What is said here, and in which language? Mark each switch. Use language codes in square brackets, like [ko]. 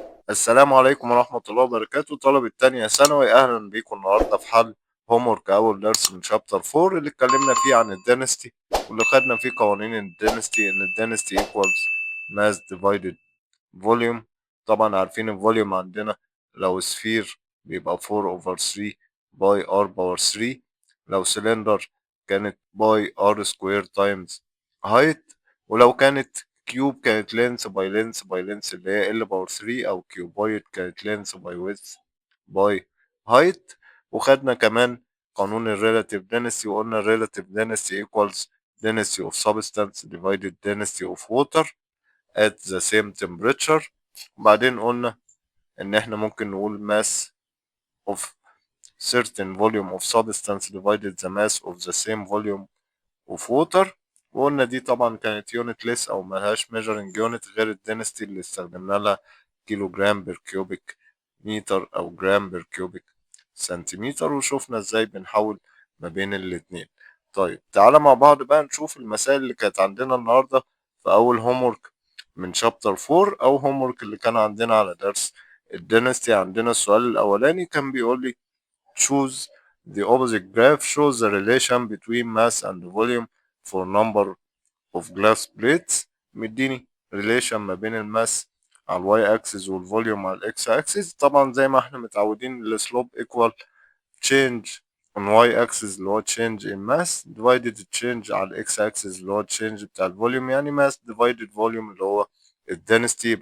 [ar] السلام عليكم ورحمة الله وبركاته، طلبة تانية ثانوي. أهلا بيكم النهاردة في حل هومورك أول درس من شابتر 4 اللي اتكلمنا فيه عن الدينستي، واللي خدنا فيه قوانين الدينستي. إن الدينستي [en] equals mass divided volume. [ar] طبعا عارفين الفوليوم عندنا لو سفير بيبقى 4 over 3 باي r باور 3، لو سلندر كانت باي r سكوير تايمز height، ولو كانت كيوب كانت لينس باي لينس باي لينس اللي هي ال باور 3، او كيوبويد كانت لينس باي ويدث باي هايت. وخدنا كمان قانون الريلاتيف [en] density، [ar] وقلنا الريلاتيف [en] density equals density of substance divided density of water at the same temperature. [ar] وبعدين قلنا ان احنا ممكن نقول [en] mass of certain volume of substance divided the mass of the same volume of water. [ar] وقلنا دي طبعا كانت يونت ليس او ملهاش measuring unit غير الدنستي اللي استخدمنا لها كيلو جرام بير كيوبيك متر او جرام بير كيوبيك سنتيمتر، وشوفنا ازاي بنحول ما بين الاتنين. طيب تعالى مع بعض بقى نشوف المسائل اللي كانت عندنا النهارده في اول هومورك من شابتر 4 او هومورك اللي كان عندنا على درس الدنستي. عندنا السؤال الاولاني كان بيقول لي [en] choose the opposite graph shows the relation between mass and volume for number of glass plates. [ar] مديني relation ما بين الماس على الواي اكسس والفوليوم على الاكس اكسس. طبعا زي ما احنا متعودين السلوب [en] equal change on y axis [ar] اللي هو [en] change in mass divided change [ar] على الاكس اكسس اللي هو change بتاع الفوليوم، يعني [en] mass divided volume [ar] اللي هو الدنستي.